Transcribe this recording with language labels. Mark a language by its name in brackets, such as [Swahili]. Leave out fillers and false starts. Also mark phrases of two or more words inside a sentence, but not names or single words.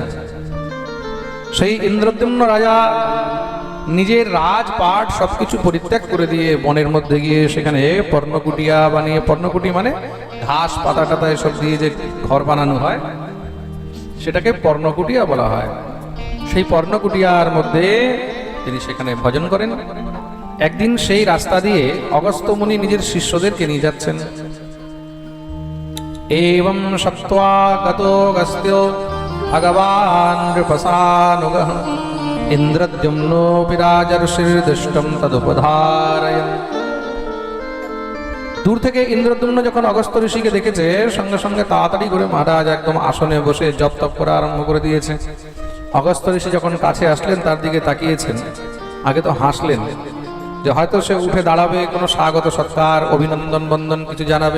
[Bangla] সেই ইন্দ্রদ্যুম্ন রাজা নিজের রাজপাট সবকিছু পরিত্যাগ করে দিয়ে বনের মধ্যে গিয়ে সেখানে পর্ণকুটিয়া বানিয়ে, পর্ণকুটি মানে ঘাস পাতা টাতা এসব দিয়ে যে ঘর বানানো হয় সেটাকে পর্ণকুটিয়া বলা হয়। সেই পর্ণকুটিয়ার মধ্যে তিনি সেখানে ভজন করেন। একদিন সেই রাস্তা দিয়ে অগস্ত্য মুনি নিজের শিষ্যদেরকে নিয়ে যাচ্ছেন। [Sanskrit] एवं सत्त्वा गतो गस्त्यो भगवान् नृपसानुगः इन्द्रद्युम्नोऽपि राजर्षिर्दृष्टं तदुपधारयन्। [Bangla] দূর থেকে ইন্দ্রদ্যুম্ন যখন অগস্ত্য ঋষিকে দেখেছে, সঙ্গে সঙ্গে তাড়াতাড়ি করে মহারাজ একদম আসনে বসে জপ তপ করা আরম্ভ করে দিয়েছে। অগস্ত্য ঋষি যখন কাছে আসলেন, তার দিকে তাকিয়েছেন, আগে তো হাসলেন যে হয়তো সে উঠে দাঁড়াবে, কোনো স্বাগত সৎকার অভিনন্দন বন্দন কিছু জানাবে।